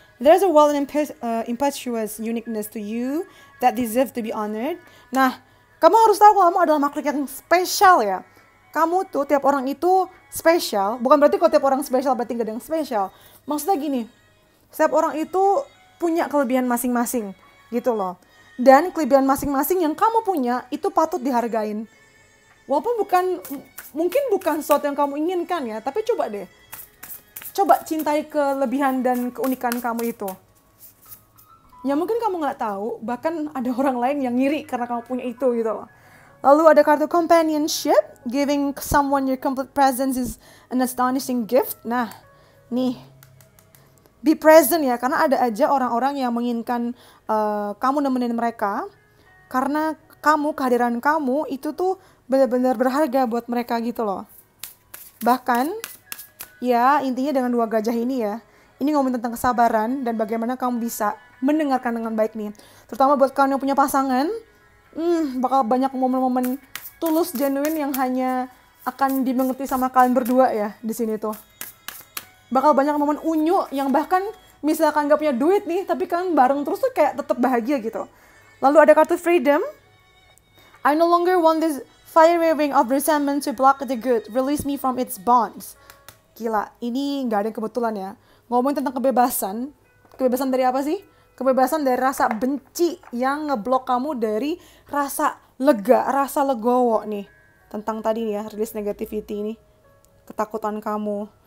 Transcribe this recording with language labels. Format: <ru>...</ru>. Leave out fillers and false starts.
<en>There's a wild and impetuous uniqueness to you that deserves to be honored.</en> <id>Nah, kamu harus tahu kamu adalah makhluk yang spesial ya. Kamu tuh, tiap orang itu spesial. Bukan berarti kalau tiap orang spesial berarti gak ada yang spesial. Maksudnya gini, setiap orang itu punya kelebihan masing-masing gitu loh. Dan kelebihan masing-masing yang kamu punya itu patut dihargain. Walaupun mungkin bukan sesuatu yang kamu inginkan ya, tapi coba deh. Coba cintai kelebihan dan keunikan kamu itu. Ya mungkin kamu gak tahu, bahkan ada orang lain yang ngiri karena kamu punya itu gitu loh. Lalu ada kartu</id> <en>companionship, giving someone your complete presence is an astonishing gift.</en> <id>Nah, nih.</id> <en>Be present</en> <id>ya, karena ada aja orang-orang yang menginginkan kamu nemenin mereka. Karena kehadiran kamu itu tuh benar-benar berharga buat mereka gitu loh. Bahkan, ya intinya dengan 2 gajah ini ya. Ini ngomongin tentang kesabaran dan bagaimana kamu bisa mendengarkan dengan baik nih. Terutama buat kalian yang punya pasangan, bakal banyak momen-momen tulus, genuine yang hanya akan dimengerti sama kalian berdua ya di sini tuh. Bakal banyak momen unyu yang bahkan misalkan gak punya duit nih, tapi kalian bareng terus tuh kayak tetap bahagia gitu. Lalu ada kartu freedom.</id> <en>I no longer want this fire waving of resentment to block the good. Release me from its bonds.</en> <id>Gila, ini gak ada kebetulan ya. Ngomongin tentang kebebasan. Kebebasan dari apa sih? Kebebasan dari rasa benci yang ngeblok kamu dari rasa lega, rasa legowo nih. Tentang tadi nih ya,</id> <en>release negativity</en> <id>ini. Ketakutan kamu.</id>